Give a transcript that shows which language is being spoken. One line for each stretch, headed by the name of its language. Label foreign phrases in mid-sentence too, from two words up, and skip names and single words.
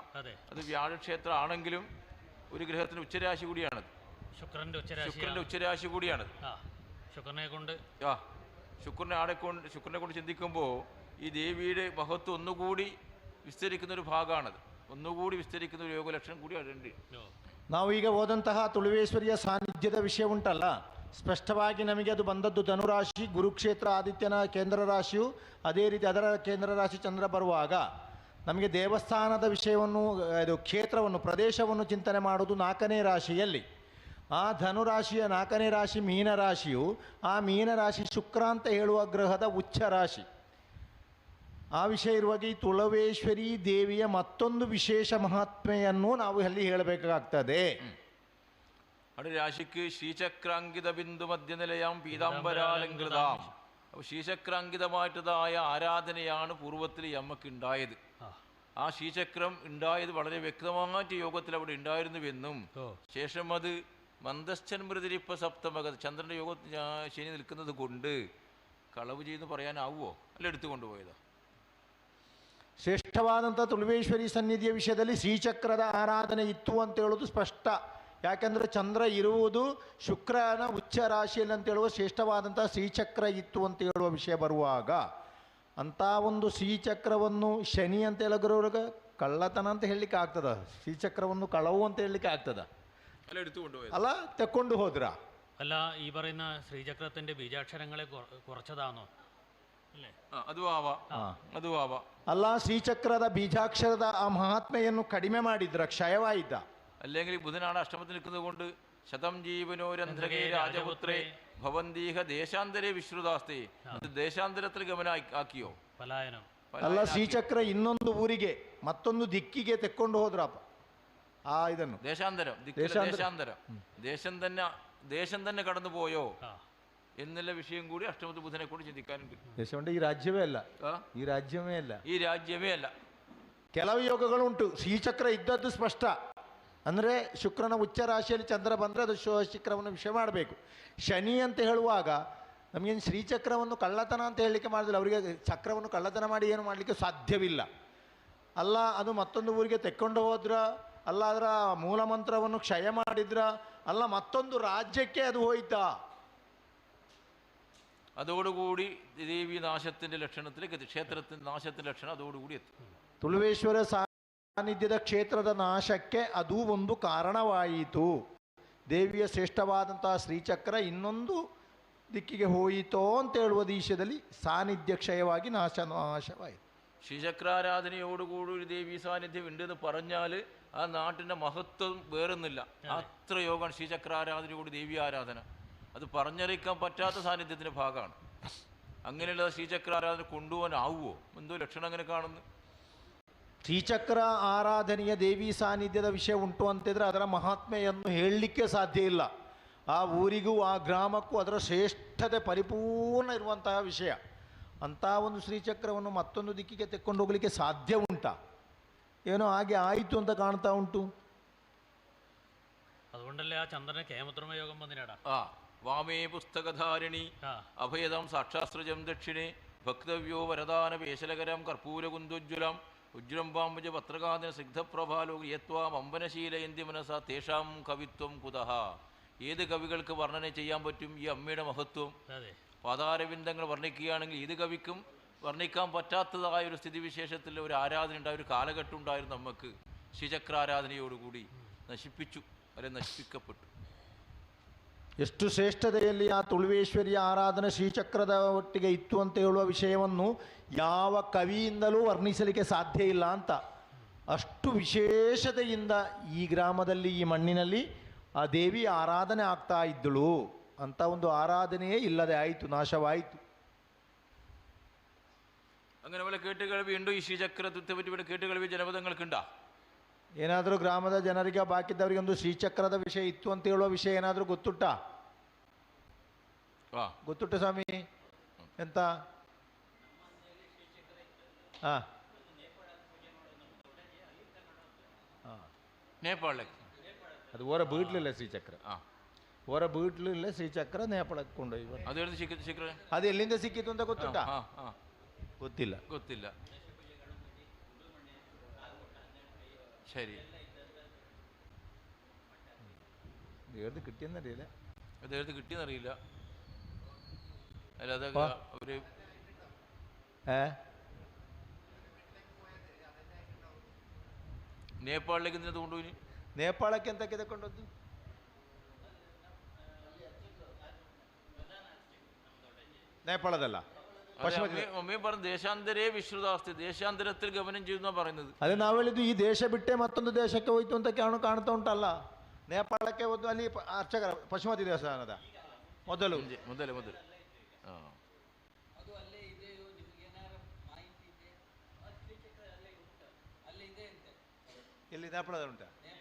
Malayalam: അത് വ്യാഴക്ഷേത്രം ആണെങ്കിലും ഒരു ഗ്രഹത്തിന് ഉച്ചരാശി കൂടിയാണത്, ശുക്രൻ്റെ ഉച്ചരാശി കൂടിയാണത്. ശുക്രനെ കൊണ്ട് ചിന്തിക്കുമ്പോൾ ഈ ദേവിയുടെ മഹത്വം ഒന്നുകൂടി വിസ്തരിക്കുന്ന ഒരു ഭാഗമാണത്, ഒന്നുകൂടി വിസ്തരിക്കുന്ന ഒരു യോഗലക്ഷണം കൂടി അതുണ്ട്.
Kannada: ನಾವು ಈಗ ಓದಂತಹ ತುಳುವೇಶ್ವರಿಯ ಸಾನ್ನಿಧ್ಯದ ವಿಷಯ ಉಂಟಲ್ಲ, ಸ್ಪಷ್ಟವಾಗಿ ನಮಗೆ ಅದು ಬಂದದ್ದು ಧನುರಾಶಿ, ಗುರುಕ್ಷೇತ್ರ ಆದಿತ್ಯನ ಕೇಂದ್ರ ರಾಶಿಯು, ಅದೇ ರೀತಿ ಅದರ ಕೇಂದ್ರ ರಾಶಿ ಚಂದ್ರ ಬರುವಾಗ ನಮಗೆ ದೇವಸ್ಥಾನದ ವಿಷಯವನ್ನು, ಇದು ಕ್ಷೇತ್ರವನ್ನು, ಪ್ರದೇಶವನ್ನು ಚಿಂತನೆ ಮಾಡುವುದು 4ನೇ ರಾಶಿಯಲ್ಲಿ. ಆ ಧನುರಾಶಿಯ 4ನೇ ರಾಶಿ ಮೀನರಾಶಿಯು, ಆ ಮೀನರಾಶಿ ಶುಕ್ರ ಅಂತ ಹೇಳುವ ಗ್ರಹದ ಉಚ್ಚ ರಾಶಿ. ಆ ವಿಷಯ ಇರುವಾಗ ಈ ತುಳವೇಶ್ವರಿ ದೇವಿಯ ಮತ್ತೊಂದು ವಿಶೇಷ ಮಹಾತ್ಮೆಯನ್ನು ನಾವು ಅಲ್ಲಿ ಹೇಳಬೇಕಾಗ್ತದೆ.
Malayalam: അവിടെ രാശിക്ക്
Sanskrit: ശ്രീചക്രാങ്കിത ബിന്ദു മധ്യനിലയാം പീതാംബരാലങ്കൃതാം.
Malayalam: അപ്പോൾ ശ്രീചക്രാങ്കിതമായിട്ടതായ ആരാധനയാണ് പൂർവ്വത്തിൽ ഈ അമ്മക്ക് ഉണ്ടായത്. ആ ശ്രീചക്രം ഉണ്ടായത് വളരെ വ്യക്തമായിട്ട് യോഗത്തിൽ അവിടെ ഉണ്ടായിരുന്നുവെന്നും ശേഷം അത്
Sanskrit: മന്ദശ്ചൻമൃതിരിപ്പ സപ്തമക
Malayalam: ചന്ദ്രൻ്റെ യോഗത്തിൽ ശനി നിൽക്കുന്നത് കൊണ്ട് കളവ് ചെയ്ത് പറയാനാവുമോ? അല്ല എടുത്തുകൊണ്ടുപോയതാ.
Kannada: ಶ್ರೇಷ್ಠವಾದಂಥ ತುಳುವೇಶ್ವರಿ ಸನ್ನಿಧಿಯ ವಿಷಯದಲ್ಲಿ ಶ್ರೀಚಕ್ರದ ಆರಾಧನೆ ಇತ್ತು ಅಂತ ಹೇಳೋದು ಸ್ಪಷ್ಟ. ಯಾಕೆಂದರೆ ಚಂದ್ರ ಇರುವುದು ಶುಕ್ರನ ಉಚ್ಚ ರಾಶಿಯಲ್ಲಿ ಅಂತ ಹೇಳುವ ಶ್ರೇಷ್ಠವಾದಂಥ ಶ್ರೀಚಕ್ರ ಇತ್ತು ಅಂತ ಹೇಳುವ ವಿಷಯ ಬರುವಾಗ, ಅಂಥ ಒಂದು ಶ್ರೀಚಕ್ರವನ್ನು ಶನಿ ಅಂತ ಹೇಳಿದ್ರವ್ರಿಗೆ ಕಳ್ಳತನ ಅಂತ ಹೇಳಲಿಕ್ಕೆ ಆಗ್ತದ? ಶ್ರೀಚಕ್ರವನ್ನು ಕಳವು ಅಂತ ಹೇಳಲಿಕ್ಕೆ ಆಗ್ತದ? ಅಲ್ಲ ತೆಕ್ಕೊಂಡು ಹೋದ್ರ?
Malayalam: അല്ല, ഈ പറയുന്ന ശ്രീചക്രത്തിന്റെ ബീജാക്ഷരങ്ങളെ കുറച്ചതാണോ?
Kannada: ಅಲ್ಲ, ಶ್ರೀಚಕ್ರದ ಬೀಜಾಕ್ಷರದ ಆ ಮಹಾತ್ಮೆಯನ್ನು ಕಡಿಮೆ ಮಾಡಿದ್ರ, ಕ್ಷಯವಾಯಿದ್ದ?
Malayalam: അല്ലെങ്കിൽ ബുധനാണ് അഷ്ടമത്തിൽ നിൽക്കുന്നത് കൊണ്ട്
Sanskrit: ശതം ജീവനോരന്ധ്രകേ രാജപുത്രേ ഭവന്തീഹ ദേശാന്തരേ വിശ്രുതാസ്തേ,
Malayalam: ദേശാന്തരത്തിൽ ഗമന ആക്കിയോ? പലായനം.
Kannada: ಅಲ್ಲ, ಶ್ರೀಚಕ್ರ ಇನ್ನೊಂದು ಊರಿಗೆ ಮತ್ತೊಂದು ದಿಕ್ಕಿಗೆ ತೆಕ್ಕೊಂಡು ಹೋದ್ರಪ್ಪ ആ ಇದನ್ನು.
Malayalam: ദേശാന്തരം ദേശം തന്നെ കടന്നു പോയോ എന്നുള്ള വിഷയം കൂടി അഷ്ടമത്തിൽ ബുധനെ കൊണ്ട് ചിന്തിക്കാനുണ്ട്. ദേശമുണ്ട്, ഈ രാജ്യമേ അല്ല, ഈ രാജ്യമേ അല്ല.
Kannada: ಕೆಲವು ಯೋಗಗಳುಂಟು. ಶ್ರೀಚಕ್ರ ಇದ್ದದ್ದು ಸ್ಪಷ್ಟ. ಅಂದರೆ ಶುಕ್ರನ ಉಚ್ಚ ರಾಶಿಯಲ್ಲಿ ಚಂದ್ರ ಬಂದರೆ ಅದು ಶಿಖರವನ್ನು ವಿಷಯ ಮಾಡಬೇಕು. ಶನಿ ಅಂತ ಹೇಳುವಾಗ ನಮಗೇನು ಶ್ರೀಚಕ್ರವನ್ನು ಕಳ್ಳತನ ಅಂತ ಹೇಳಲಿಕ್ಕೆ ಮಾಡಿದಿಲ್ಲ. ಅವರಿಗೆ ಚಕ್ರವನ್ನು ಕಳ್ಳತನ ಮಾಡಿ ಏನು ಮಾಡಲಿಕ್ಕೆ ಸಾಧ್ಯವಿಲ್ಲ. ಅಲ್ಲ, ಅದು ಮತ್ತೊಂದು ಊರಿಗೆ ತೆಕ್ಕೊಂಡು ಹೋದ್ರ, ಅಲ್ಲ ಅದರ ಮೂಲ ಮಂತ್ರವನ್ನು ಕ್ಷಯ ಮಾಡಿದ್ರ, ಅಲ್ಲ, ಮತ್ತೊಂದು ರಾಜ್ಯಕ್ಕೆ ಅದು ಹೋಯ್ತಾ?
Malayalam: അതോടുകൂടി ദേവി നാശത്തിൻ്റെ ലക്ഷണത്തിലേക്ക് എത്തി. ക്ഷേത്രത്തിൻ്റെ നാശത്തിൻ്റെ ലക്ഷണം അതോടുകൂടി എത്തി.
Kannada: ತುಳುವೇಶ್ವರ ಸಾನ್ನಿಧ್ಯದ ಕ್ಷೇತ್ರದ ನಾಶಕ್ಕೆ ಅದು ಒಂದು ಕಾರಣವಾಯಿತು. ದೇವಿಯ ಶ್ರೇಷ್ಠವಾದಂತಹ ಶ್ರೀಚಕ್ರ ಇನ್ನೊಂದು ದಿಕ್ಕಿಗೆ ಹೋಯಿತೋ ಅಂತ ಹೇಳುವ ದೇಶದಲ್ಲಿ ಸಾನ್ನಿಧ್ಯ ಕ್ಷಯವಾಗಿ ನಾಶವಾಯಿತು.
Malayalam: ശ്രീചക്രാരാധനയോടുകൂടി ദേവി സാന്നിധ്യം ഉണ്ടെന്ന് പറഞ്ഞാൽ ആ നാട്ടിൻ്റെ മഹത്വം വേറൊന്നുമില്ല. അത്ര യോഗമാണ് ശ്രീചക്രാരാധനയോട് ദേവി ആരാധന. അത് പറഞ്ഞറിയിക്കാൻ പറ്റാത്ത സാന്നിധ്യത്തിൻ്റെ ഭാഗമാണ്. അങ്ങനെയുള്ള ശ്രീചക്രാരാധന കൊണ്ടുപോകാനാവുമോ? എന്തോ ലക്ഷണം അങ്ങനെ കാണുന്നു.
Kannada: ಶ್ರೀಚಕ್ರ ಆರಾಧನೆಯ ದೇವಿ ಸಾನ್ನಿಧ್ಯದ ವಿಷಯ ಉಂಟು ಅಂತಿದ್ರೆ ಅದರ ಮಹಾತ್ಮೆಯನ್ನು ಹೇಳಲಿಕ್ಕೆ ಸಾಧ್ಯ ಇಲ್ಲ. ಆ ಊರಿಗೂ ಆ ಗ್ರಾಮಕ್ಕೂ ಅದರ ಶ್ರೇಷ್ಠತೆ ಪರಿಪೂರ್ಣ ಇರುವಂತಹ ವಿಷಯ. ಅಂಥ ಒಂದು ಶ್ರೀಚಕ್ರವನ್ನು ಮತ್ತೊಂದು ದಿಕ್ಕಿಗೆ ತೆಕ್ಕೊಂಡು ಹೋಗಲಿಕ್ಕೆ ಸಾಧ್ಯ ಉಂಟಾ? ಏನೋ ಹಾಗೆ ಆಯಿತು ಅಂತ ಕಾಣ್ತಾ ಉಂಟು.
Malayalam: അതുകൊണ്ടല്ലേ ആ ചന്ദ്രന് കേമത്രമ യോഗം വന്നിനാടാ.
Sanskrit: വാമേ പുസ്തകധാരിണി അഭയദം സാക്ഷാസ്ത്രജം ദക്ഷിണേ ഭക്തവ്യോ വരദാന പേശലകരം കർപ്പൂരകുന്ദോജ്വലം ഉജ്ജ്വലം പാമ്പുജ പത്രകാന്തന സിഗ്ധപ്രഭാലോക യത്വാം അമ്പനശീലയന്തി മനസ തേഷാം കവിത്വം കുതഹ.
Malayalam: ഏത് കവികൾക്ക് വർണ്ണന ചെയ്യാൻ പറ്റും ഈ അമ്മയുടെ മഹത്വം? പാതാരവിന്ദങ്ങൾ വർണ്ണിക്കുകയാണെങ്കിൽ ഏത് കവിക്കും വർണ്ണിക്കാൻ പറ്റാത്തതായ ഒരു സ്ഥിതിവിശേഷത്തിൽ ഒരു ആരാധന ഉണ്ടായ ഒരു കാലഘട്ടം ഉണ്ടായിരുന്നു. നമുക്ക് ശ്രീചക്രാരാധനയോടുകൂടി നശിപ്പിച്ചു, അല്ലെ നശിപ്പിക്കപ്പെട്ടു.
Kannada: ಎಷ್ಟು ಶ್ರೇಷ್ಠತೆಯಲ್ಲಿ ಆ ತುಳುವೇಶ್ವರಿಯ ಆರಾಧನೆ ಶ್ರೀಚಕ್ರದ ಒಟ್ಟಿಗೆ ಇತ್ತು ಅಂತ ಹೇಳುವ ವಿಷಯವನ್ನು ಯಾವ ಕವಿಯಿಂದಲೂ ವರ್ಣಿಸಲಿಕ್ಕೆ ಸಾಧ್ಯ ಇಲ್ಲ ಅಂತ. ಅಷ್ಟು ವಿಶೇಷತೆಯಿಂದ ಈ ಗ್ರಾಮದಲ್ಲಿ, ಈ ಮಣ್ಣಿನಲ್ಲಿ ಆ ದೇವಿ ಆರಾಧನೆ ಆಗ್ತಾ ಇದ್ದಳು ಅಂತ ಒಂದು ಆರಾಧನೆಯೇ ಇಲ್ಲದೆ ಆಯಿತು, ನಾಶವಾಯಿತು.
Malayalam: അങ്ങനെ വല്ല കേട്ടുകേൾവി ഉണ്ടോ ഈ ശ്രീചക്രത്തെ പറ്റി? കേട്ടുകേൾവി ജനപദങ്ങൾക്കുണ്ടോ?
Kannada: ಏನಾದರೂ ಗ್ರಾಮದ ಜನರಿಗೆ ಬಾಕಿದ್ದವರಿಗೆ ಒಂದು ಶ್ರೀಚಕ್ರದ ವಿಷಯ ಇತ್ತು ಅಂತ ಹೇಳುವ ವಿಷಯ ಏನಾದರೂ ಗೊತ್ತುಂಟಾ? ಗೊತ್ತುಂಟ ಸ್ವಾಮಿ? ಎಂತ? ಹಾಂ, ನೇಪಾಳಕ್ಕೆ ಅದು ಓರ ಬೀಟ್ಲಿಲ್ಲ ಶ್ರೀಚಕ್ರ. ಓರ ಬೀಟ್ಲಿಲ್ಲ ಶ್ರೀಚಕ್ರ ನೇಪಾಳಕ್ಕೆ ಕೊಂಡೊಯ್ಯಿ. ಅದು ಸಿಕ್ಕರೆ ಅದು ಎಲ್ಲಿಂದ ಸಿಕ್ಕಿತು ಅಂತ ಗೊತ್ತುಂಟಾ? ಗೊತ್ತಿಲ್ಲ. ಗೊತ್ತಿಲ್ಲ.
Malayalam: ശരി, ഏത് കിട്ടിയെന്നറിയില്ല. അദ്ദേഹത്തിന് കിട്ടിയെന്നറിയില്ല. അല്ല, അതൊക്കെ അവര് ನೇಪಾಳಿലേക്ക് എന്തിനാ കൊണ്ടുപോയി?
Kannada: ನೇಪಾಳಕ್ಕೆ ಎಂತಕ್ಕೆ ತಗೊಂಡದ್ದು? ನೇಪಾಳದಲ್ಲ,
Malayalam: ഒമ്മേ പറഞ്ഞു
Sanskrit: ദേശാന്തരേ വിശ്രുതാസ്തി,
Malayalam: ദേശാന്തരത്തിൽ ഗമനം ചെയ്യുന്ന പറയുന്നത്.
Kannada: ಅದೇ ನಾವು ಹೇಳಿದ್ದು ಈ ದೇಶ ಬಿಟ್ಟೆ ಮತ್ತೊಂದು ದೇಶಕ್ಕೆ ಹೋಯ್ತು ಅಂತ ಕಾಣ್ತಾ ಉಂಟಲ್ಲ. ನೇಪಾಳಕ್ಕೆ ಒಂದು ಅಲ್ಲಿ ಅರ್ಚಕರ ಪಶುಮತಿ ದೇವಸ್ಥಾನದ ಮೊದಲು ಇಲ್ಲಿ ನೇಪಾಳದಲ್ಲಿ ಉಂಟಾ?